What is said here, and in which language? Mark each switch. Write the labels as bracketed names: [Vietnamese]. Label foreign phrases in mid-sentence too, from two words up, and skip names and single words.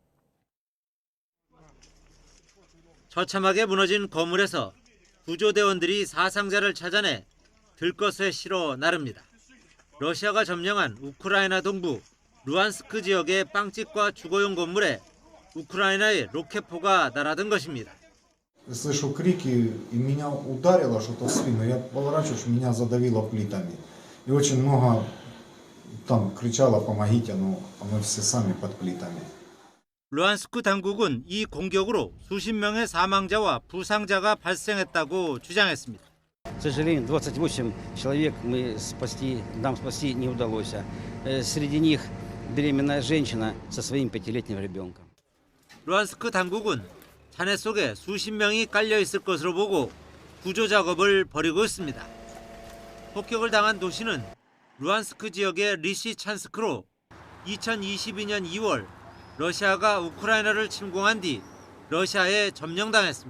[Korean] 처참하게 무너진 건물에서 구조대원들이 사상자를 찾아내 들것에 실어 나릅니다. 러시아가 점령한 우크라이나 동부 루안스크 지역의 빵집과 주거용 건물에 우크라이나의 로켓포가 날아든 것입니다. [Russian] Слышу крики, и меня ударило что-то в спину. Я поворачиваюсь, меня задавило плитами. И очень много там кричало «помогите», но мы все сами под плитами. [Korean] 루안스크 당국은 이 공격으로 수십 명의 사망자와 부상자가 발생했다고 주장했습니다. [Russian] К сожалению, 28 человек нам спасти не удалось. Среди них беременная женщина со своим 5-летним ребенком. [Korean] 루안스크 당국은 잔해 속에 수십 명이 깔려 있을 것으로 보고 구조 작업을 벌이고 있습니다. 폭격을 당한 도시는 루안스크 지역의 리시찬스크로 2022년 2월 러시아가 우크라이나를 침공한 뒤 러시아에 점령당했습니다.